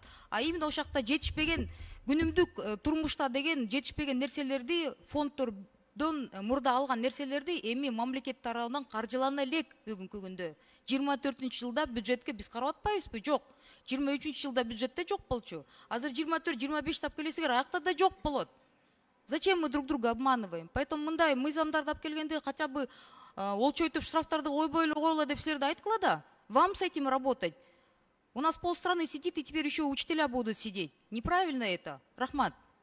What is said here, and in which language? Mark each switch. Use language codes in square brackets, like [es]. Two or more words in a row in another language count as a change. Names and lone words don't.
[ky] Именно ошол жакта жетишпеген күнүмдүк турмушта деген жетишпеген нерселерди фонддор мурда алган нерселерди эми мамлекет тарабынан каржылана элек бүгүнкү күндө. 24-жылда бюджетке биз карап атпайбызбы? Жок. 23-жылда бюджетте жок болчу. Азыр 24-25 тап келесигер аякта да жок болот. [ru] Зачем мы друг друга обманываем? [ky] Поэтому мындай мыйзамдарды алып келгенде [ru] хотя бы [ky] олчойтуп штрафтарды койбойлу деп силерде айткыла да. [ru] Вам с этим работать. У нас полстраны сидит, и теперь еще учителя будут сидеть. Неправильно это. [ky] Рахмат.